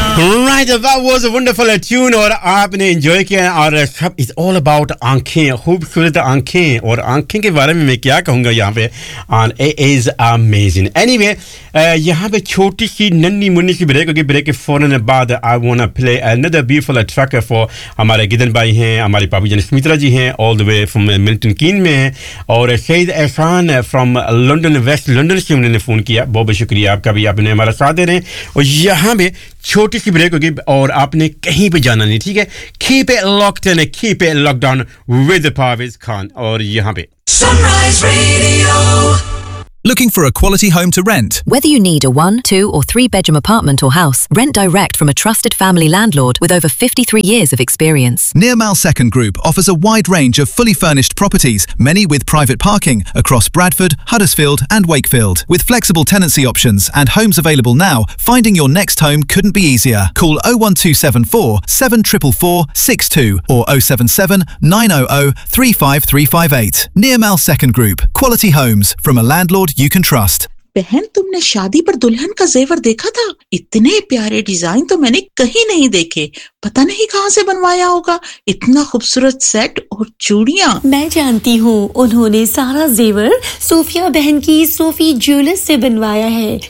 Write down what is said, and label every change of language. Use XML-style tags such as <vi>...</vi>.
<en>Right, that was a wonderful tune.</en> <hi>Or आप ने enjoy किया और सब</hi> <en>is all about</en> <hi>आँखें, खूबसूरत आँखें और आँखें के बारे में मैं क्या कहूँगा यहाँ पे</hi> <en>and it is amazing.</en> <hi>Anyway, यहाँ पे छोटी सी नन्नी मुन्नी सी ब्रेक होगी. ब्रेक के फौरन बाद</hi> <en>I wanna play another beautiful track for</en> <hi>हमारे गिदन भाई हैं, हमारे पापी जन सुमित्रा जी हैं,</hi> <en>all the way from</en> <hi>Milton Keynes में हैं और शहीद एहसान from London West London से उन्होंने फ़ोन किया. बहुत बहुत शुक्रिया आपका भी, आपने हमारा साथ दे रहे हैं. और यहाँ पे छोटी सी ब्रेक होगी और आपने कहीं पे जाना नहीं, ठीक है.</hi> <en>Keep it locked and keep it locked on with Parvez Khan.</en> <hi>और यहाँ पे sunrise radio.</hi> <en>Looking for a quality home to rent? Whether you need a 1, 2, or 3-bedroom apartment or house, rent direct from a trusted family landlord with over 53 years of experience. Nirmal Second Group offers a wide range of fully furnished properties, many with private parking, across Bradford, Huddersfield and Wakefield. With flexible tenancy options and homes available now, finding your next home couldn't be easier. Call 01274 744 62 or 077 900 3538. Nirmal Second Group. Quality homes from a landlord you can trust.</en> <hi>बहन, तुमने शादी पर दुल्हन का जेवर देखा था? इतने प्यारे डिजाइन तो मैंने कहीं नहीं देखे. पता नहीं कहाँ से बनवाया होगा, इतना खूबसूरत सेट और चूड़ियाँ. मैं जानती हूँ, उन्होंने सारा जेवर सूफिया बहन की सूफी ज्वेलर्स से बनवाया है.</hi>